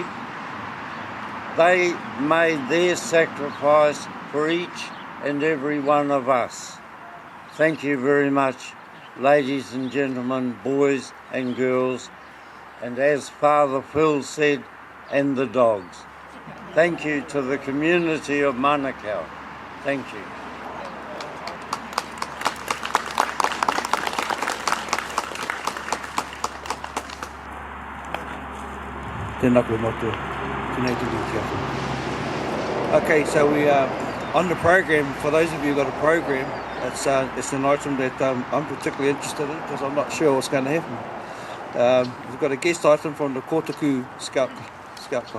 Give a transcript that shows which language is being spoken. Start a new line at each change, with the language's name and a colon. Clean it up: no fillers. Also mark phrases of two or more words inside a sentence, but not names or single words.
English: They made their sacrifice for each and every one of us. Thank you very much, ladies and gentlemen, boys and girls, and as Father Phil said, and the dogs. Thank you to the community of Manakau. Thank you.
Māori: Tēnā koe motu. Tēnei tuku ki atu.
English: Okay, so we are on the program. For those of you who got a program, it's an item that I'm particularly interested in because I'm not sure what's going to happen. We've got a guest item from the Kotaku Scout Club.